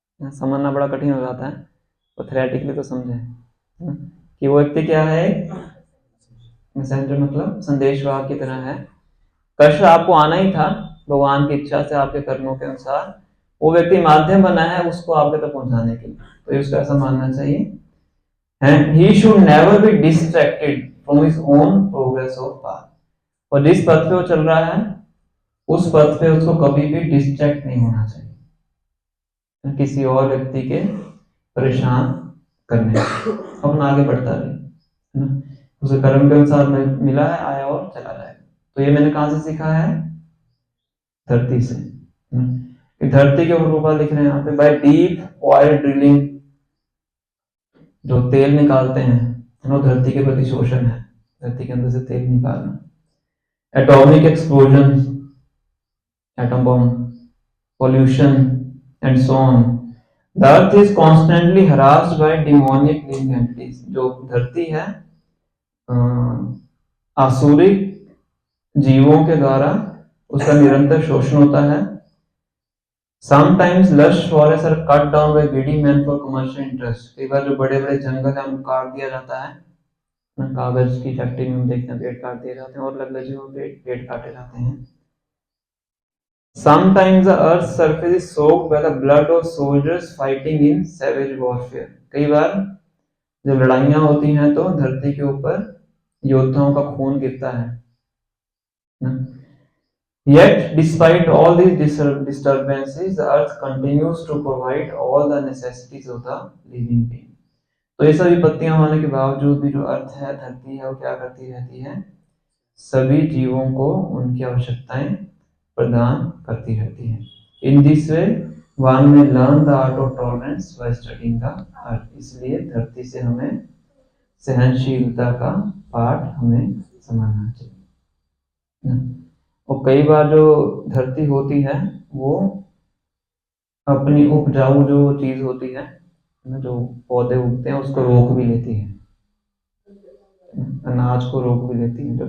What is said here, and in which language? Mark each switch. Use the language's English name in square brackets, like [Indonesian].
[Hindi] समझना बड़ा कठिन हो जाता है, तो थ्योरेटिकली तो समझे कि वो व्यक्ति क्या है? मैसेंजर मतलब संदेशवाहक की तरह है। कष्ट आपको आना ही था, भगवान की इच्छा से, आपके कर्मों के अनुसार वो व्यक्ति माध्यम बना है उसको आपके तक पहुंचाने के लिए। तो इसको ऐसा मानना चाहिए। And he should never be distracted from his own progress of path. और जिस पथ पे वो चल रहा है उस पथ पे उसको कभी भी डिस्ट्रैक्ट नहीं होना चाहिए किसी और व्यक्ति के परेशान करने से। अपना आगे बढ़ता रहे, है ना? उसे कर्म के अनुसार मिला है, आया और चला जाएगा। तो ये मैंने कहां से सीखा है? धरती से। धरती के ऊपर गोपाल लिख रहे हैं यहाँ पे, [English] by deep oil drilling, [Hindi] जो तेल निकालते हैं वो धरती के प्रति शोषण है, धरती के अंदर से तेल निकालना। [English] Atomic explosion, atom bomb, pollution and so on. The earth is constantly harassed by demonic living entities. [Hindi] जो धरती है आसुरिक जीवों के द्वारा उसका निरंतर शोषण होता है। [English] Sometimes lush forests are cut down by greedy men for commercial interest. [Hindi] कई बार जो बड़े बड़े जंगल है उनको काट दिया जाता है। कागज की फैक्ट्री में हम देखते हैं पेड़ काट दिए जाते हैं, और अलग अलग जगहों पे पेड़ काटे जाते हैं। [English] Sometimes the earth's surface is soaked by the blood of soldiers fighting in savage warfare. [Hindi] कई बार जब लड़ाइयां होती हैं तो धरती के ऊपर योद्धाओं का खून गिरता है। [English] Yet, despite all these disturbances, the earth continues to provide all the necessities of the living being. [Hindi] तो ये सभी विपत्तियां होने के बावजूद भी जो अर्थ है, धरती है, वो क्या करती रहती है? सभी जीवों को उनकी आवश्यकताएं प्रदान करती रहती है। [English] In this way, one may learn the art of tolerance by studying the earth. [Hindi] इसलिए धरती से हमें सहनशीलता का पाठ हमें समझना चाहिए। और कई बार जो धरती होती है वो अपनी उपजाऊ जो चीज होती है, जो पौधे उगते हैं, उसको रोक भी लेती है, अनाज को रोक भी लेती है।